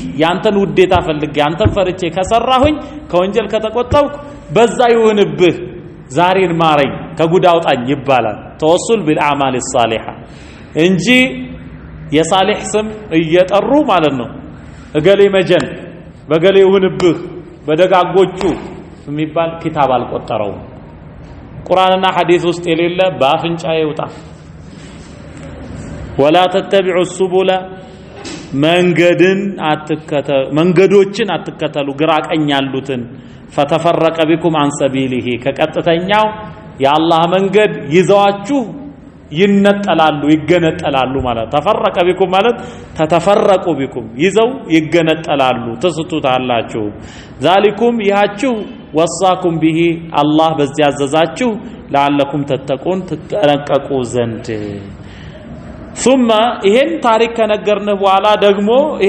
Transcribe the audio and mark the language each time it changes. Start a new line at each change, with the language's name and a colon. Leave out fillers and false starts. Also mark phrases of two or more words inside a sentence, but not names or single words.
Amharic: ያንተን ውዴታ ፈልጌ አንተን ፈርቼ ከሰራሁኝ ከወንጀል ከተቆጠብኩ በዛ ይሁንብህ ዛሬን ማረኝ ከጉድ አውጣኝ ይባላል
Arabic: توسل بالأعمال
Amharic: الصالحه እንጂ የሳሊህ ስም እየጠሩ ማለት ነው እገሌ መጀን በገሌ ይሁንብህ በደጋጎቹ የሚባል ኪታብ አልቆጠረው ቁርአንና ሐዲስ ውስጥ የሌለ በአፍንጫ ይውጣ
Arabic: ولا تتبعوا السبل
Amharic: መንገዶችን አትከተሉ ግራ ቀኝ ያሉትን
Arabic: فتفرق بكم عن
Amharic: سبيله ከቀጥተኛው የአላህ መንገድ ይዘዋችሁ ይነጠላሉ ይገነጠላሉ ማለት
Arabic: تفرق بكم
Amharic: ማለት
Arabic: تتفرق بكم
Amharic: ይዘው ይገነጠላሉ ተስቱታላችሁ ዛሊኩም ይሃችሁ
Arabic: وصاكم به
Amharic: አላህ በዚያ ያዘዛችሁ
Arabic: لعلكم تتقون
Amharic: ተጠነቀቁ ዘንድ ثم ይሄን ታሪክ ከነገርን በኋላ ደግሞ